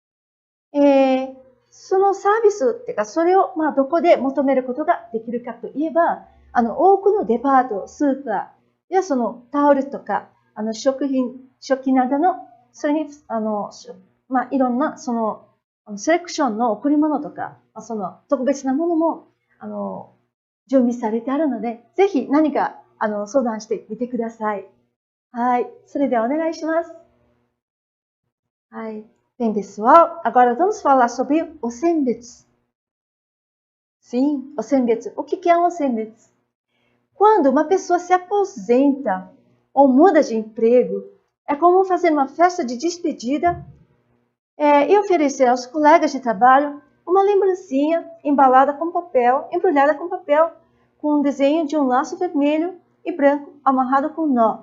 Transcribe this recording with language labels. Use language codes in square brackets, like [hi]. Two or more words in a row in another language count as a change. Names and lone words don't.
[ja] そのサービスっていうか、それを、どこで求めることができるかといえば、多くのデパート、スーパーやタオルとか、食器などの、それに、いろんな、セレクションの贈り物とか、特別なものも、準備されてあるので、ぜひ何か、相談してみてください。はい。それではお願いします。 [pt] はい。Bem, pessoal, agora vamos falar sobre o senbetsu. Sim, o senbetsu. O que é um senbetsu? Quando uma pessoa se aposenta ou muda de emprego, é comum fazer uma festa de despedida e oferecer aos colegas de trabalho uma lembrancinha embalada com papel, embrulhada com papel, com um desenho de um laço vermelho e branco amarrado com nó.